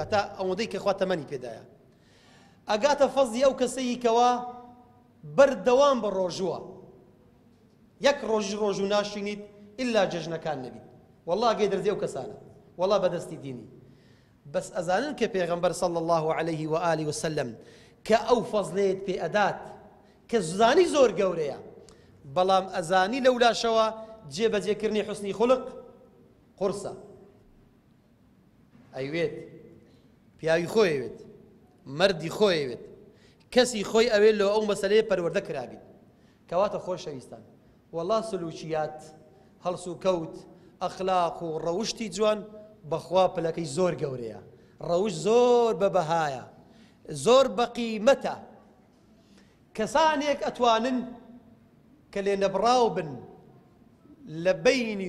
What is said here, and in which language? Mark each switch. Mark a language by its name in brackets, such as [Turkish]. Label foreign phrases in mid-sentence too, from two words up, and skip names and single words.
[Central Kurdish] تا ئەوەندەی کە خوا تەمەنی پێدایە ئەگاتە فەزلی ئەو کەسەی کەوا بەردەوام بە ڕۆژووە یەک ڕۆژ و ناشینیت ئللا جەژنەکان نەبیت وەڵڵا ئەگەی دەرزێ ئەو کەسانە وەڵڵا بەدەستی دینی بەس ئەزانن کە پێغەمبەر [Arabic] صلی الله عليه وآله وسلم [Central Kurdish] کە ئەو فەزلێت پێ ئەدات کە زانی زۆر گەورەیە بەڵام ئەزانی لەولاشەوە جێبەجێکردنی حوسنی خوڵق قورسە ئەیوێت پیاوی خۆی ئەوێت مەردی خۆی ئەوێت کەسی خۆی ئەوێت لەوە ئەو مەسەلەیە پەروەردە کرابیت کەواتە خۆشەویستان وەڵڵا سلوکیات هەڵس و کەوت ئەخلاق و ڕەوشتی جوان بەخوا پلەکەی زۆر گەورەیە ڕەوش زۆر بەبەهایە زۆر بەقیمەتە کەسانێک ئەتوانن کە لێ نەبڕاو بن لە بەینی